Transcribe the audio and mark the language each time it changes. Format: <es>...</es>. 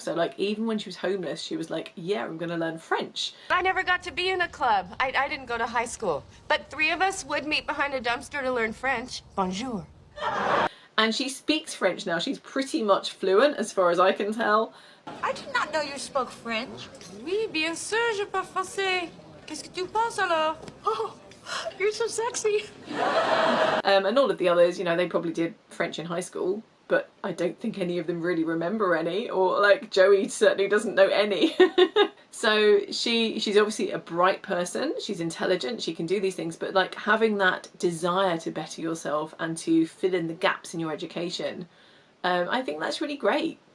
<en>So like even when she was homeless, she was like, yeah, I'm gonna learn French. I never got to be in a club. I didn't go to high school. But 3 of us would meet behind a dumpster to learn French.</en> <fr>Bonjour.</fr> <en>And she speaks French now. She's pretty much fluent as far as I can tell. I did not know you spoke French.</en> <fr>Oui, bien sûr, je parle français. Qu'est-ce que tu penses alors?</fr> <en>Oh, you're so sexy. And all of the others, you know, they probably did French in high school, but I don't think any of them really remember any, or like Joey certainly doesn't know any. So she's obviously a bright person, she's intelligent, she can do these things, but like having that desire to better yourself and to fill in the gaps in your education, I think that's really great.</en>